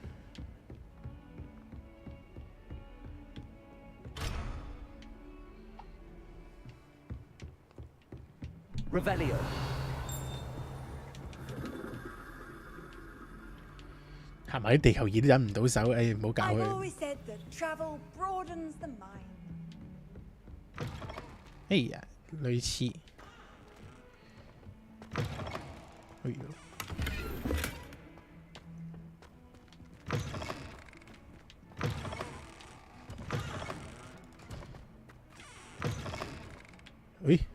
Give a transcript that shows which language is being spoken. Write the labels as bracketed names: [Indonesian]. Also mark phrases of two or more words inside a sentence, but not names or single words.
[English] Revelio. [Cantonese] 係咪啲地球儀都忍唔到手？誒，唔好搞 [English] I've [Cantonese] 佢。 [English] always said that travel broadens the mind. [Cantonese] 哎呀，類似。哎呦！喂！